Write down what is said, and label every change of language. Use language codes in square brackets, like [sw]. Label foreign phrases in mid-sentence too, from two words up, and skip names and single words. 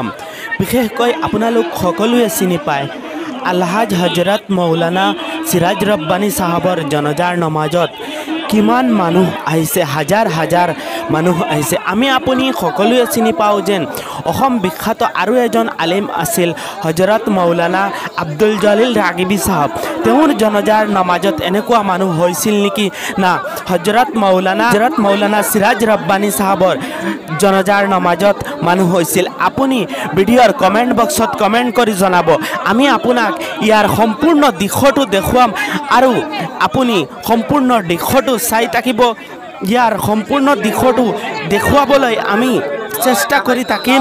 [as] বিশেষকৈ আপোনালোক সকলোৱে চিনি পায় আলহাজ হজরত মৌলানা সিরাজ রব্বানী সাহাবৰ জনজাৰ নমাজত কিমান মানুহ আহিছে, হাজাৰ হাজাৰ মানুহ আহিছে। আমি আপুনি সকলোৱে চিনি পাওঁ যেন অসম বিখ্যাত আৰু এজন আলিম আছিল হজরত মৌলানা আব্দুল জলিল ৰাগিবী সাহেব। তেওঁৰ জনজাৰ নমাজত এনেকুৱা মানুহ হৈছিল নেকি? না, হজরত মৌলানা সিরাজ রব্বানী সাহাবৰ জনজাৰ নমাজত মানুহ হৈছিল। আপুনি ভিডিঅ'ৰ [en] comment box [as] কমেণ্ট কৰি জনাব। আমি আপোনাক ইয়াৰ সম্পূৰ্ণ দৃশ্যটো দেখুৱাম আৰু আপুনি সম্পূৰ্ণ দৃশ্যটো চাই থাকিব। ইয়াৰ সম্পূৰ্ণ দৃশ্যটো দেখুৱাবলৈ আমি চেষ্টা কৰি থাকিম।